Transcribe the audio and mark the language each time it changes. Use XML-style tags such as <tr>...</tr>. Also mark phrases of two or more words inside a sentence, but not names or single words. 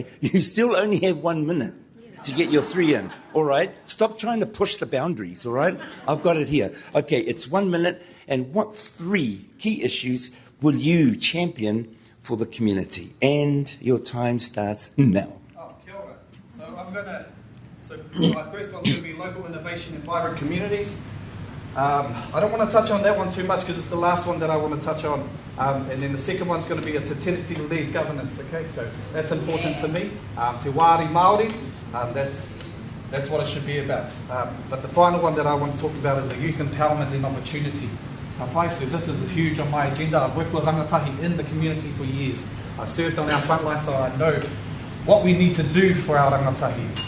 <en>You still only have 1 minute to get your 3 in. All right. Stop trying to push the boundaries. All right. I've got it here. Okay, it's 1 minute. And what 3 key issues will you champion for the community? And your time starts now.</en> <mi>Oh, kia ora.</mi> <en>So my first one's going to be local innovation in vibrant communities. I don't want to touch on that one too much because it's the last one that I want to touch on. And then the second one's going to be a</en> <mi>te tiriti-</mi> <en>led governance, okay? So that's important to me.</en> <mi>Te Wāri Māori,</mi> <en>that's what it should be about. But the final one that I want to talk about is the youth empowerment and opportunity. So this is huge on my agenda. I've worked with rangatahi in the community for years. I served on our frontline, so I know what we need to do for our rangatahi.</en>